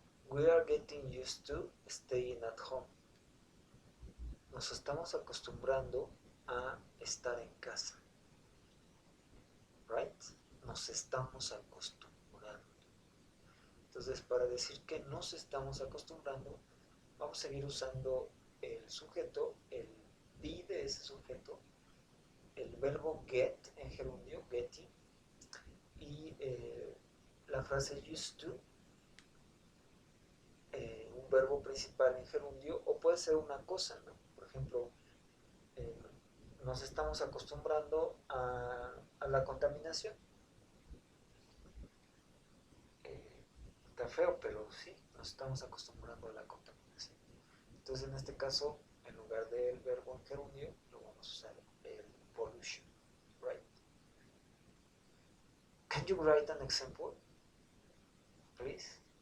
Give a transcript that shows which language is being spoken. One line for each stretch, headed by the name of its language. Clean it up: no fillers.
English: We are getting used to staying at home.
Spanish: Nos estamos acostumbrando a estar en casa. Right? Nos estamos acostumbrando. Entonces, para decir que nos estamos acostumbrando, vamos a seguir usando el sujeto, el be de ese sujeto, el verbo get en gerundio, getting, y la frase used to, un verbo principal en gerundio, o puede ser una cosa, ¿no? Por ejemplo, nos estamos acostumbrando a la contaminación. Está feo, pero sí, nos estamos acostumbrando a la contaminación. Entonces, en este caso, en lugar del verbo en gerundio, lo vamos a usar el pollution, right?
English: Can you write an example, please?